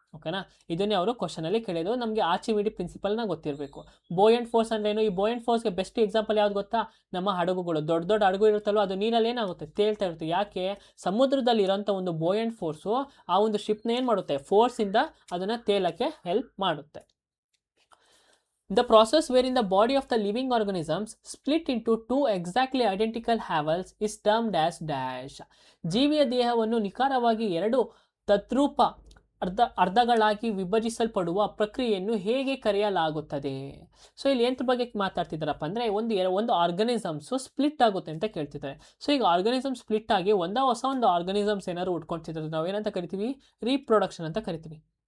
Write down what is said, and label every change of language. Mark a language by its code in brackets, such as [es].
[kn] ಓಕೆನಾ, ಇದನ್ನೇ ಅವರು ಕ್ವಶನಲ್ಲಿ ಕೇಳಿದ್ರು. ನಮಗೆ ಆರ್ಚಿಮಿಡಿ ಪ್ರಿನ್ಸಿಪಲ್ನ ಗೊತ್ತಿರಬೇಕು. ಬೋಯಂಟ್ ಫೋರ್ಸ್ ಅಂದ್ರೆ ಏನು, ಈ ಬೋಯಂಟ್ ಫೋರ್ಸ್ಗೆ ಬೆಸ್ಟ್ ಎಕ್ಸಾಂಪಲ್ ಯಾವ್ದು ಗೊತ್ತಾ, ನಮ್ಮ ಹಡಗುಗಳು. ದೊಡ್ಡ ದೊಡ್ಡ ಹಡಗು ಇರುತ್ತಲ್ವ, ಅದು ನೀರಲ್ಲಿ ಏನಾಗುತ್ತೆ, ತೇಲ್ತಾ ಇರುತ್ತೆ. ಯಾಕೆ, ಸಮುದ್ರದಲ್ಲಿ ಇರೋಂಥ ಒಂದು ಬೋಯಂಟ್ ಫೋರ್ಸು ಆ ಒಂದು ಶಿಪ್ನ ಏನು ಮಾಡುತ್ತೆ, ಫೋರ್ಸಿಂದ ಅದನ್ನು ತೇಲಕ್ಕೆ ಹೆಲ್ಪ್ ಮಾಡುತ್ತೆ. [en] The process wherein the body of the living organisms split into two exactly identical halves is termed as dash. [kn] ಜೀವಿಯ ದೇಹವನ್ನು ನಿಖರವಾಗಿ 2 ತದ್ರೂಪ ಅರ್ಧಗಳಾಗಿ ವಿಭಜಿಸಲ್ಪಡುವ ಪ್ರಕ್ರಿಯೆಯನ್ನು ಹೇಗೆ ಕರೆಯಲಾಗುತ್ತದೆ. ಸೊ ಇಲ್ಲಿ ಎಂತ ಬಗ್ಗೆ ಮಾತಾಡ್ತಿದ್ದಾರಪ್ಪ ಅಂದರೆ, ಒಂದು ಆರ್ಗನಿಸಮ್ಸು ಸ್ಪ್ಲಿಟ್ ಆಗುತ್ತೆ ಅಂತ ಕೇಳ್ತಿದ್ದಾರೆ. ಸೊ ಈಗ ಆರ್ಗನಿಸಮ್ ಸ್ಪ್ಲಿಟ್ ಆಗಿ ಹೊಸ ಒಂದು ಆರ್ಗನಿಸಮ್ಸ್ ಏನಾದ್ರು ಉಟ್ಕೊಳ್ತಿದ್ದಾರೆ, ನಾವು ಏನಂತ ಕರಿತೀವಿ, ರೀಪ್ರೊಡಕ್ಷನ್ ಅಂತ ಕರಿತೀವಿ.